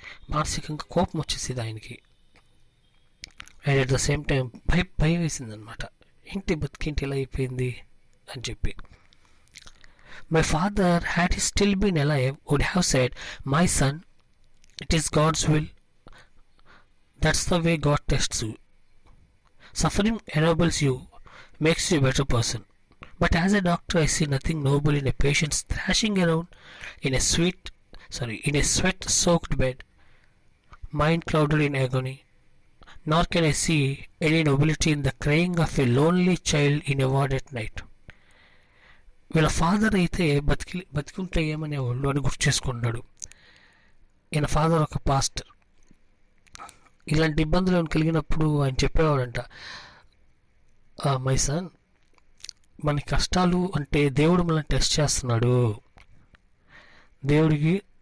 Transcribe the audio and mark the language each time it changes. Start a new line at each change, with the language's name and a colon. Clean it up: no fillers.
Telugu: మానసికంగా కోపం వచ్చేసింది ఆయనకి.
English: and at the same time
Telugu: భయం వేసింది అనమాట. బతికేంటి ఇలా అయిపోయింది అని చెప్పి.
English: My father had he still been alive would have said, my son, it is God's will. That's the way God tests you. Suffering enables you, makes you a better person. But as a doctor, I see nothing noble in a patient thrashing around in a sweat-soaked bed, mind clouded in agony. Nor can I see any nobility in the crying of a lonely child in a ward at night.
Telugu: వీళ్ళ father అయితే బతికుంటే ఏమనేవాళ్ళు అని గుర్తు చేసుకున్నాడు. ఈయన father ఒక pastor. ఇలాంటి ఇబ్బందులు కలిగినప్పుడు ఆయన చెప్పేవాడంట, మై సన్, మన కష్టాలు అంటే దేవుడు మనల్ని టెస్ట్ చేస్తున్నాడు. దేవుడికి